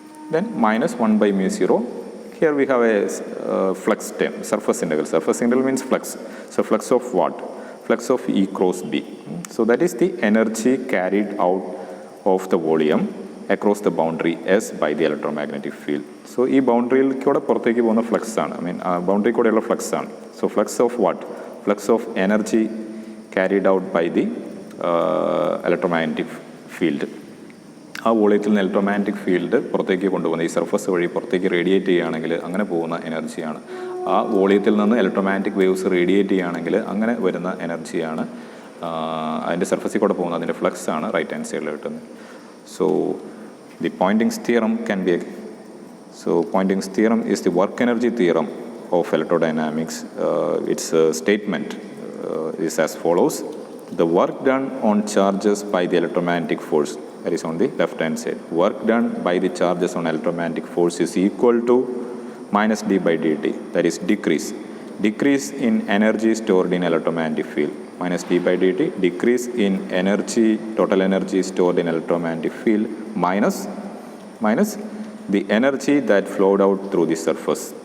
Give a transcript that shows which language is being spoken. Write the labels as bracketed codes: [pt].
[en] Then minus 1 by mu 0. Here we have a flux term, surface integral. Surface integral means flux. So flux of what? Flux of E cross B. So that is the energy carried out of the volume across the boundary S by the electromagnetic field. [ml] So ഈ ബൗണ്ടറിയിലൂടെ പുറത്തേക്ക് പോകുന്ന flux ആണ്, boundary കൂടെയുള്ള flux ആണ്. [en] So flux of what? Flux of energy carried out by the electromagnetic field. [ml] ആ വോളിയത്തിൽ നിന്ന് electromagnetic field പുറത്തേക്ക് കൊണ്ടുപോകുന്ന ഈ സർഫസ് വഴി പുറത്തേക്ക് റേഡിയേറ്റ് ചെയ്യുകയാണെങ്കിൽ അങ്ങനെ പോകുന്ന എനർജിയാണ്. ആ വോളിയത്തിൽ നിന്ന് ഇലക്ട്രോമാഗ്നറ്റിക് വേവ്സ് റേഡിയേറ്റ് ചെയ്യുകയാണെങ്കിൽ അങ്ങനെ വരുന്ന എനർജിയാണ് അതിൻ്റെ സർഫസിൽ കൂടെ പോകുന്നത്, അതിൻ്റെ ഫ്ലക്സ് ആണ് റൈറ്റ് ഹാൻഡ് സൈഡിൽ കിട്ടുന്നത്. [en] So the Poynting's theorem can be Poynting's theorem is the work energy theorem of electrodynamics. Its statement is as follows: the work done on charges by the electromagnetic force, that is on the left hand side, work done by the charges on electromagnetic force is equal to minus d by dt, that is decrease in energy stored in electromagnetic field, minus d by dt, decrease in energy, total energy stored in electromagnetic field, minus the energy that flowed out through the surface,